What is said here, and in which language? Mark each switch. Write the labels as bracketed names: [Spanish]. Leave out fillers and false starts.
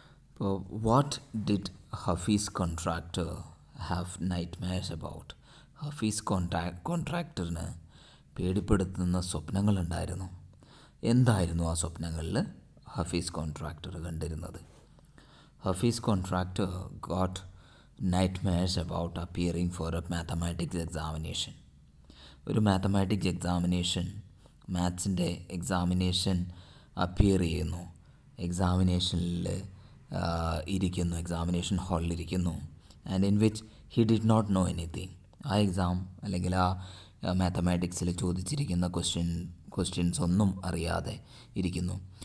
[English] അപ്പോൾ what did Hafeez Contractor have nightmares about? [Malayalam] Hafiz കോൺട്രാക്ടറിന് പേടിപ്പെടുത്തുന്ന സ്വപ്നങ്ങളുണ്ടായിരുന്നു. എന്തായിരുന്നു ആ സ്വപ്നങ്ങളിൽ ഹഫീസ് കോൺട്രാക്ടർ കണ്ടിരുന്നത്? [English] Hafeez Contractor got nightmares about appearing for a mathematics examination. [Malayalam] ഒരു മാത്തമാറ്റിക്സ് എക്സാമിനേഷൻ, മാത്സിൻ്റെ എക്സാമിനേഷൻ അപ്പിയർ ചെയ്യുന്നു. എക്സാമിനേഷനിൽ ഇരിക്കുന്നു, examination ഹാളിലിരിക്കുന്നു. [English] And in which he did not know anything. [Malayalam] ആ എക്സാം അല്ലെങ്കിൽ ആ മാത്തമാറ്റിക്സിൽ ചോദിച്ചിരിക്കുന്ന ക്വസ്റ്റ്യൻസ് ഒന്നും അറിയാതെ ഇരിക്കുന്നു.